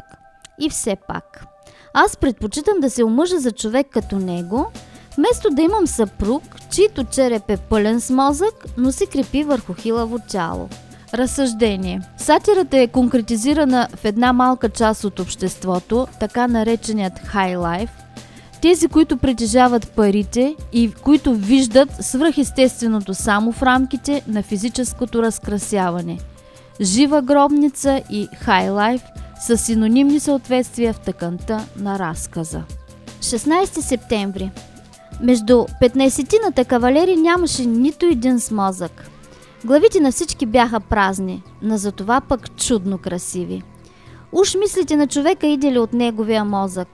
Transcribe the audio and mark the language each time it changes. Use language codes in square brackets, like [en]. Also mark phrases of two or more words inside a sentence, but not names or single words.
[bg] И все пак, аз предпочитам да се омъжа за човек като него, вместо да имам съпруг, чийто череп е пълен с мозък, но се крепи върху хилаво тяло. Разсъждение. Сатирата е конкретизирана в една малка част от обществото, така нареченият [en] high life, [bg] тези, които притежават парите и които виждат свръхестественото само в рамките на физическото разкрасяване. Жива гробница и [en] high life [bg] са синонимни съответствия в тъканта на разказа. 16 септември. Между 15-тината кавалери нямаше нито един с мозък. Главите на всички бяха празни, но затова пък чудно красиви. Уж мислите на човека идели от неговия мозък.